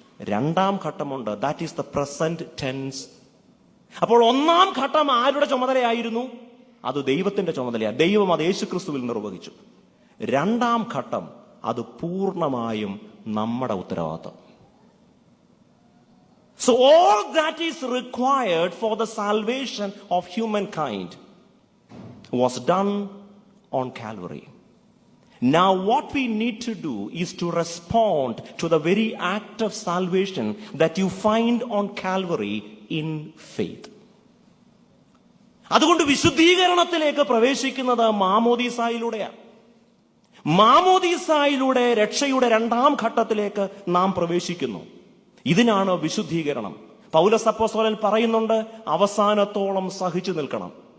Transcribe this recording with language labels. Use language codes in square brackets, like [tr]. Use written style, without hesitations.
[ml] 2ാം ഘട്ടമുണ്ട്. [en] That is the present tense. [ml] അപ്പോൾ 1ാം ഘട്ടം ആരുടെ ചുമതലയായിരുന്നു? അത് ദൈവത്തിന്റെ ചുമതലയാണ്. ദൈവം അത് യേശു ക്രിസ്തുവിൽ നിർവഹിച്ചു. 2ാം ഘട്ടം അത് പൂർണ്ണമായും നമ്മുടെ ഉത്തരവാദിത്വം. [en] So all that is required for the salvation of humankind was done on Calvary. Now what we need to do is to respond to the very act of salvation that you find on Calvary in faith. [ml] അതുകൊണ്ട് വിശുദ്ധീകരണത്തിലേക്ക് പ്രവേശിക്കുന്നത് മാമോദീസായിലൂടെയാണ്. മാമോദീസായിലൂടെ രക്ഷയുടെ 2ാം ഘട്ടത്തിലേക്ക് നാം പ്രവേശിക്കുന്നു. ഇതിനാണ് വിശുദ്ധീകരണം. പൗലോസ് അപ്പോസ്തലൻ പറയുന്നുണ്ട്, അവസാനത്തോളം സഹിച്ചു നിൽക്കണം.